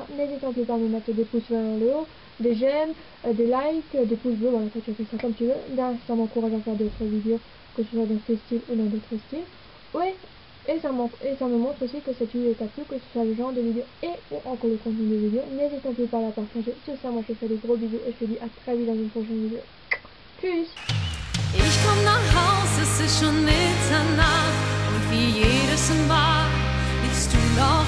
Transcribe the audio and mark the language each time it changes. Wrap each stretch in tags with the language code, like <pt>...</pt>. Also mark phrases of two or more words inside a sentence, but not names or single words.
<fr>N'hésitez pas à me mettre des pouces vers le haut, des j'aime, des likes, des pouces bleus, voilà, tu fais ça comme tu veux. Là, ça m'encourage à faire d'autres vidéos, que ce soit dans ce style ou dans d'autres styles. Oui, et ça me montre aussi que cette vidéo t'a plu, que ce soit le genre de vidéo et ou encore le contenu de vidéo. N'hésitez pas à la partager. Sur ça, moi je te fais des gros bisous et je te dis à très vite dans une prochaine vidéo.</fr> <de>Tschüss! Ich komm nach Haus, es ist schon Mitternacht und wie jedes Mal liegst du noch</de>